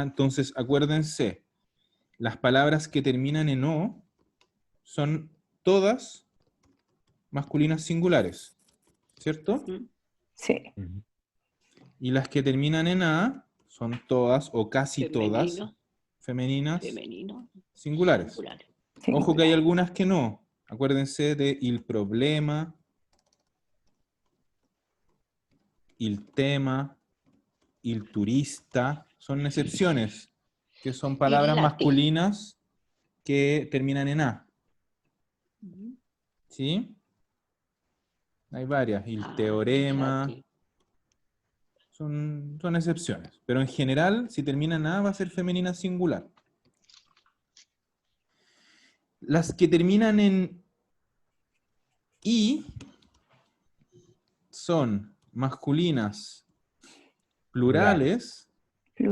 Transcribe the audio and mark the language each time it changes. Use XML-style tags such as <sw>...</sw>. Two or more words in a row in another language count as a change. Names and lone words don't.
<es>Entonces, acuérdense, las palabras que terminan en O son todas masculinas singulares, ¿cierto? Sí. Y las que terminan en A son todas o casi todas Femenino. femeninas Femenino. singulares. Singular. Ojo que hay Singular. algunas que no. Acuérdense de</es> <it>il problema, il tema, il turista.</it> <es>Son excepciones, que son palabras</es> <it>Illate.</it> <es>masculinas que terminan en A. ¿Sí? Hay varias.</es> <it>Il teorema. Illate.</it> <es>Son excepciones. Pero en general, si termina en A, va a ser femenina singular. Las que terminan en I son masculinas plurales, pero</es>